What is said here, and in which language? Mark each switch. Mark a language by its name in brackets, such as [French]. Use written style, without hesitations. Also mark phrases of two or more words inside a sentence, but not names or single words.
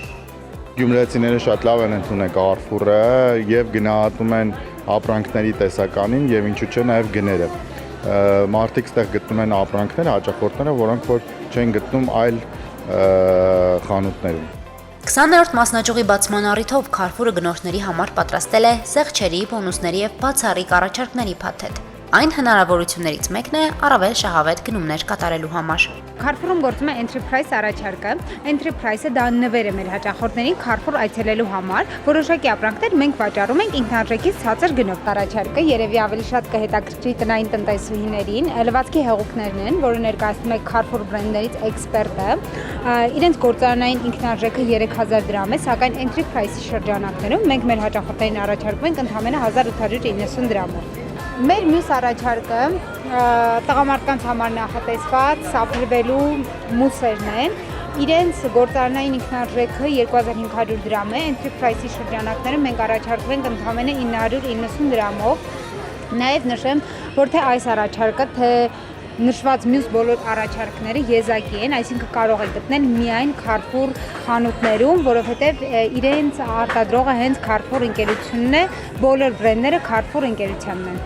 [Armenian] Գյումրեցիները շատ լավ են ընդունել Carrefour-ը եւ գնահատում են ապրանքների տեսականին եւ ինչու՞ չէ նաեւ գները։ Մարդիկ ստեղ գտնում են ապրանքներ, հաճախորդները, որոնք որ չեն գտնում այլ խանութներում։ 20-րդ մասնաճյուղի բացման առիթով Carrefour-ը գնորդների համար պատրաստել է զեղչերի, բոնուսների եւ բացառիկ առաջարկների փաթեթ։ Այն հնարավորություններից մեկն է առավել շահավետ գնումներ կատարելու համար։ Carrefour-ում գործում է [English] entry price [Armenian] առաջարկը։ [English] Entry price- [Armenian] ը դա նվեր է մեր հաճախորդներին Carrefour այցելելու համար։ Որոշակի ապրանքներ մենք վաճառում ենք ինքնարժեքից ցածր գնով։ Առաջարկը երևի ավելի շատ կհետաքրքրի տնային տնտեսուհիներին։ Լվացքի հեղուկներն են, որը ներկայացնում է Carrefour բրենդներից էքսպերտը։ Իրենց գործարանային ինքնարժեքը 3000 դրամ է, սակայն [English] entry price- [Armenian] ի շրջանակներում մենք մեր հաճախորդներին առաջարկում ենք ընդամենը 1890 դրամով։ Մեր մյուս առաջարկը տղամարդկանց համար նախատեսված սափրվելու մուսերն են։ Իրենց գործարանային ինքնարժեքը 2500 դրամ է, [English] entry price- [Armenian] ի շրջանակները մենք առաջարկում ենք ընդամենը 990 դրամով։ Նաև նշեմ, որ թե այս առաջարկը, թե նշված մյուս բոլոր առաջարկները եզակի են, այսինքն կարող եք գտնել միայն Carrefour խանութներում, որովհետև իրենց արտադրողը հենց Carrefour ընկերությունն է, բոլոր բրենդները Carrefour ընկերությանն են։